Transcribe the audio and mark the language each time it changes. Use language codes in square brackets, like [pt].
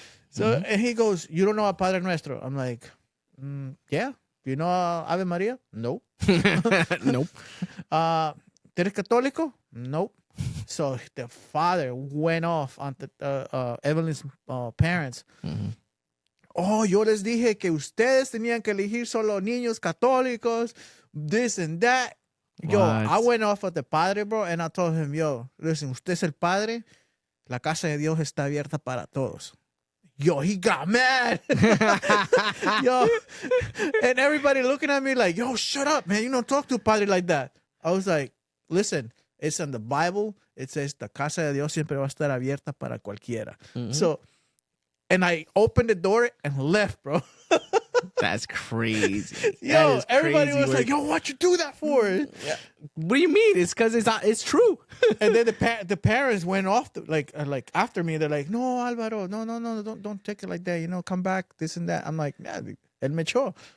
[en] So and he goes, "You don't know a Padre Nuestro?" I'm like, "Yeah." "You know Ave Maria?" "Nope." Nope. [es] "Eres católico?" "Nope." [en] So the father went off on Evelyn's parents. [es] "Oh, yo les dije que ustedes tenían que elegir solo niños católicos, [en] this and that." Yo, What? I went off at the padre, bro, and I told him, "Yo, listen, [es] usted es el padre, la casa de Dios está abierta para todos." [en] Yo, he got mad. Yo, and everybody looking at me like, "Yo, shut up, man. You don't talk to a padre like that." I was like, "Listen, it's in the Bible. It says, [es] la casa de Dios siempre va a estar abierta para cualquiera." [en] So, and I opened the door and left, bro. That's crazy. Yo, is everybody crazy was work. like, "Yo, what'd you do that for?" Yeah. What do you mean? It's because it's true. And then the parents went off like after me. They're like, "No, Alvaro, no, don't take it like that. You know, come back, this and that." I'm like, "Yeah, [es] el me echó."